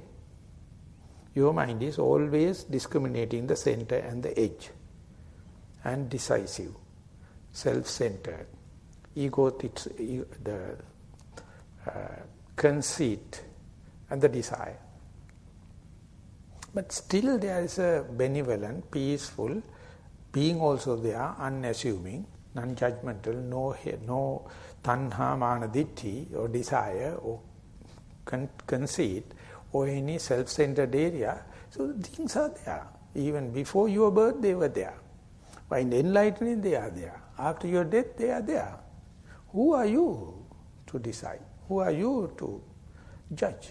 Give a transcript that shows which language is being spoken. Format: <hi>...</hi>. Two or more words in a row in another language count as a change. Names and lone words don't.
<en>Your mind is always discriminating the center and the edge, and decisive, self-centered, the conceit and the desire. But still there is a benevolent, peaceful being also there, unassuming, non-judgmental, no</en> <pi>tanha, mana, ditti</pi> <en>or desire or conceit or any self-centered area. So things are there. Even before your birth they were there. By enlightening they are there. After your death they are there. Who are you to decide? Who are you to judge?</en>